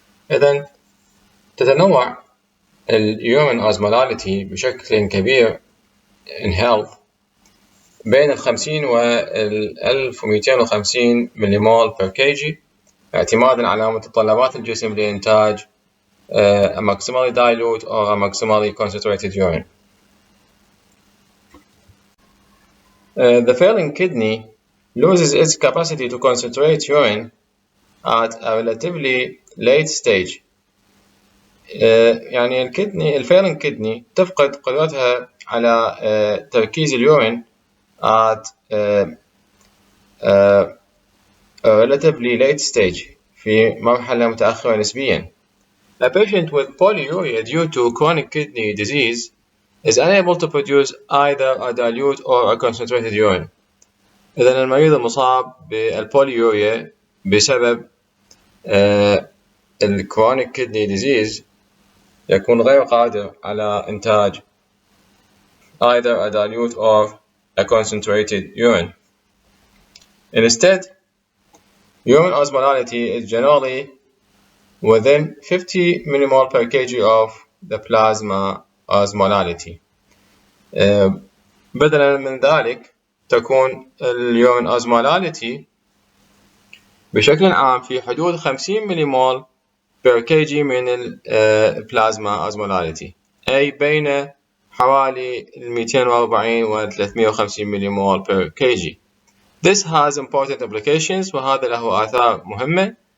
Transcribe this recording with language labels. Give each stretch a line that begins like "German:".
Arabic: إذن تتنوع
English: urine osmolality
Arabic: بشكل كبير
English: in health
Arabic: بين 50 و 1250 مليمول
English: per kg
Arabic: اعتمادا على متطلبات الجسم لإنتاج
English: a maximally dilute or a maximally concentrated urine. The failing kidney loses its capacity to concentrate urine at a relatively late stage.
Arabic: يعني الفيلنج كدني تفقد قدرتها على تركيز اليورين
English: at a relatively late stage
Arabic: في مرحلة متأخرة نسبيا.
English: A patient with polyuria due to chronic kidney disease is unable to produce either a dilute or a concentrated urine.
Arabic: إذن المريض المصاب بالبوليوريا بسبب
English: chronic kidney disease
Arabic: يكون غير قادر على إنتاج
English: either a dilute or a concentrated urine. Instead, urine osmolality is generally within 50 millimole per kg of the plasma osmolality.
Arabic: بدلا من ذلك تكون اليورين osmolality بشكل عام في حدود 50 مليمول
English: per kg
Arabic: من البلازما osmolality، أي بين حوالي 240 و 350 مليمول per kg.
English: This has important implications
Arabic: وهذا له آثار مهمة.